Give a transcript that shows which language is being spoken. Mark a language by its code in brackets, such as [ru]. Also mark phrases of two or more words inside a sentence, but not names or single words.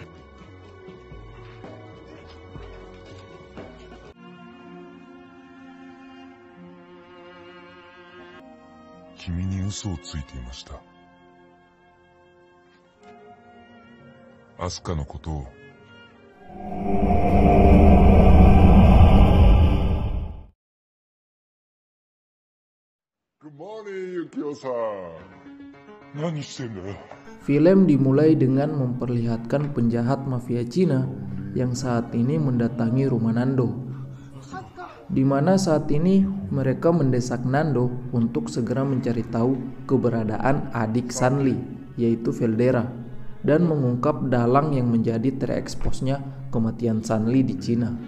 [ja] 君に嘘をついていました。アスカのことを。 [en] Good morning, Yukio-san. [ja] 何してんだよ? [id] Film dimulai dengan memperlihatkan penjahat mafia Cina yang saat ini mendatangi rumah Nando, di mana saat ini mereka mendesak Nando untuk segera mencari tahu keberadaan adik Sanli, yaitu Veldera, dan mengungkap dalang yang menjadi tereksposnya kematian Sanli di Cina.